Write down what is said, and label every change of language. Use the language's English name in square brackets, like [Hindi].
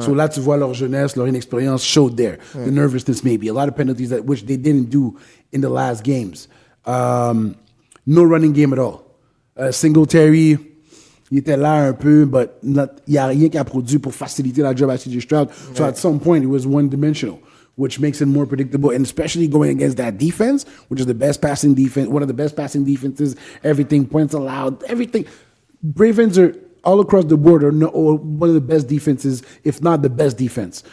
[French] So là, tu vois leur jeunesse, leur inexpérience [English] showed there. Ouais. The nervousness maybe. A lot of penalties which they didn't do in the last games. No running game at all. [French] Singletary, il était là un peu, but il n'y a rien qui a produit pour faciliter la job à CJ Stroud. Ouais. [English] So at some point, it was one-dimensional, which makes it more predictable, and especially going against that defense, which is the best passing defense, one of the best passing defenses, everything, points allowed, everything. Ravens are all across the board are one of the best defenses, if not the best defense.